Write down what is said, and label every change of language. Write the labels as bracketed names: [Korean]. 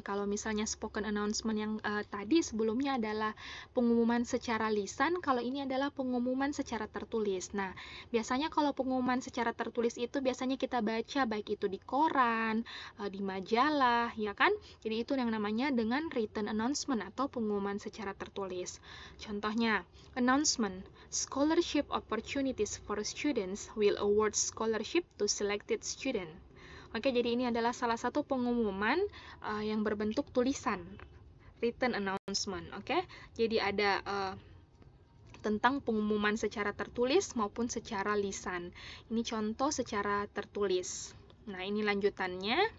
[Indonesian] Kalau misalnya spoken announcement yang tadi sebelumnya adalah pengumuman secara lisan, kalau ini adalah pengumuman secara tertulis. Nah, biasanya kalau pengumuman secara tertulis itu biasanya kita baca baik itu di koran, di majalah, ya kan? Jadi itu yang namanya dengan written announcement atau pengumuman secara tertulis. Contohnya, [English] announcement, scholarship opportunities for students will award scholarship to selected student. [Indonesian] Oke, jadi ini adalah salah satu pengumuman yang berbentuk tulisan, written announcement. Oke, jadi ada tentang pengumuman secara tertulis maupun secara lisan. Ini contoh secara tertulis. Nah, ini lanjutannya.